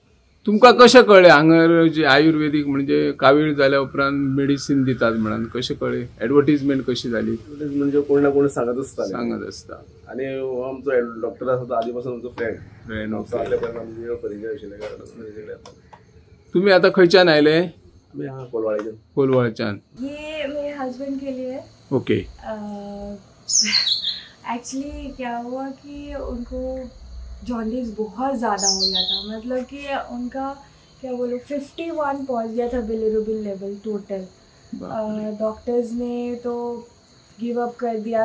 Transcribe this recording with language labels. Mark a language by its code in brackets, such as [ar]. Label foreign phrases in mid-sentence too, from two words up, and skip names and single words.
[kok] तुमका कशें कळ्ळें हांगर जे आयुर्वेदिक म्हणजे कावीळ जाल्या उपरांत मेडिसीन दितात म्हणून कशें कळ्ळें? एडवर्टीजमेंट कशी जाली? म्हणजे कोणी ना कोणी सांगत असता आणि आमचो डॉक्टर आसा तो आधीपासून आमचो फ्रेंड आमचो परिचय आशिल्ले. तुम्ही आता खंयच्यान आयले? कोलवाळच्यान. [hi] ये मेरे हस्बैंड के लिए. ओके. एक्चुअली क्या हुआ कि उनको जॉन्डिस बहुत ज़्यादा हो गया था, मतलब कि उनका क्या बोलो 51 पहुंच गया था [en] bilirubin level total. [hi] डॉक्टर्स ने तो [en] give up [hi] कर दिया.